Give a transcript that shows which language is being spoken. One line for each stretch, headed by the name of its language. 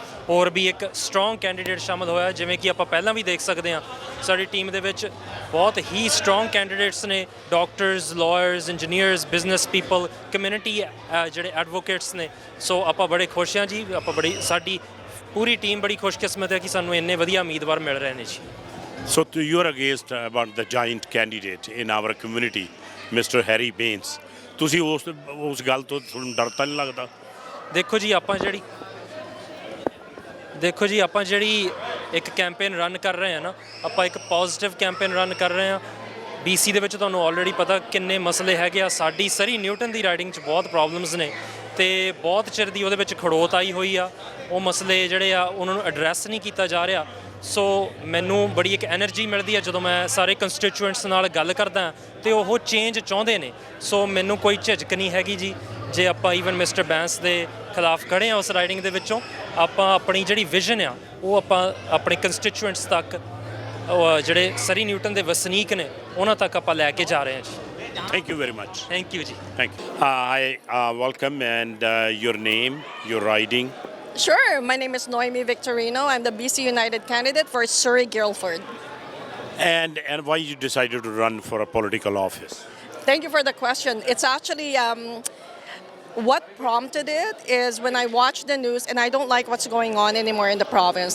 Punjabi: ਹੋਰ ਵੀ ਇੱਕ strong candidate ਸ਼ਾਮਲ ਹੋਇਆ ਜਿਵੇਂ ਕਿ ਆਪਾਂ ਪਹਿਲਾਂ ਵੀ ਦੇਖ ਸਕਦੇ ਹਾਂ ਸਾਡੀ ਟੀਮ ਦੇ ਵਿੱਚ ਬਹੁਤ ਹੀ ਸਟਰੋਂਗ ਕੈਂਡੀਡੇਟਸ ਨੇ doctors lawyers engineers business people community ਜਿਹੜੇ ਐਡਵੋਕੇਟਸ ਨੇ ਸੋ ਆਪਾਂ ਬੜੇ ਖੁਸ਼ ਹਾਂ ਜੀ ਸਾਡੀ ਪੂਰੀ ਟੀਮ ਬੜੀ ਖੁਸ਼ਕਿਸਮਤ ਹੈ ਕਿ ਸਾਨੂੰ ਇੰਨੇ ਵਧੀਆ ਉਮੀਦਵਾਰ ਮਿਲ ਰਹੇ ਨੇ ਜੀ
English: So you are against about the giant candidate in our community, Mr.
Punjabi: Harry Baines. ਤੁਸੀਂ ਉਸ ਗੱਲ ਤੋਂ ਤੁਹਾਨੂੰ ਡਰ ਤਾਂ ਨਹੀਂ ਲੱਗਦਾ ਦੇਖੋ ਜੀ ਆਪਾਂ ਜਿਹੜੀ ਇੱਕ ਕੈਂਪੇਨ ਰਨ ਕਰ ਰਹੇ ਹਾਂ ਨਾ ਆਪਾਂ ਇੱਕ ਪੋਜ਼ਿਟਿਵ ਕੈਂਪੇਨ ਰਨ ਕਰ ਰਹੇ ਹਾਂ BC ਦੇ ਵਿੱਚ ਤੁਹਾਨੂੰ ਆਲਰੇਡੀ ਪਤਾ ਕਿੰਨੇ ਮਸਲੇ ਹੈਗੇ ਆ ਸਾਡੀ ਸਰੀ ਨਿਊਟਨ ਦੀ ਰਾਈਡਿੰਗ 'ਚ ਬਹੁਤ ਪ੍ਰੋਬਲਮਸ ਨੇ ਤੇ ਬਹੁਤ ਚਿਰ ਦੀ ਉਹਦੇ ਵਿੱਚ ਖੜੋਤ ਆਈ ਹੋਈ ਆ ਉਹ ਮਸਲੇ ਜਿਹੜੇ ਆ ਉਹਨਾਂ ਨੂੰ ਐਡਰੈਸ ਨਹੀਂ ਕੀਤਾ ਜਾ ਰਿਹਾ ਸੋ ਮੈਨੂੰ ਬੜੀ ਇੱਕ ਐਨਰਜੀ ਮਿਲਦੀ ਹੈ ਜਦੋਂ ਮੈਂ ਸਾਰੇ ਕੰਸਟੀਚੂਐਂਟਸ ਨਾਲ ਗੱਲ ਕਰਦਾ ਤੇ ਉਹ ਚੇਂਜ ਚਾਹੁੰਦੇ ਨੇ ਸੋ ਮੈਨੂੰ ਕੋਈ ਝਿਜਕ ਨਹੀਂ ਹੈਗੀ ਜੀ ਜੇ ਆਪਾਂ ਈਵਨ ਮਿਸਟਰ ਬੈਂਸ ਦੇ ਖਿਲਾਫ ਖੜ੍ਹੇ ਹਾਂ ਉਸ ਰਾਈਡਿੰਗ ਦੇ ਵਿੱਚੋਂ ਆਪਾਂ ਆਪਣੀ ਜਿਹੜੀ ਵਿਜ਼ਨ ਆ ਉਹ ਆਪਾਂ ਆਪਣੇ ਕੰਸਟੀਚੂਐਂਟਸ ਤੱਕ ਜਿਹੜੇ ਸਰੀ ਨਿਊਟਨ ਦੇ ਵਸਨੀਕ ਨੇ ਉਹਨਾਂ ਤੱਕ ਆਪਾਂ ਲੈ ਕੇ ਜਾ ਰਹੇ ਹਾਂ ਜੀ
English: Thank you very much. Thank you, ji. Thank you. Hi, welcome, and your name, your riding. Sure. My name is Noemi Victorino. I'm the BC United candidate for Surrey Guildford. And why you decided to run for a political office? Thank you for the question. It's actually what prompted it is when I watch the news and I don't like what's going on anymore in the province.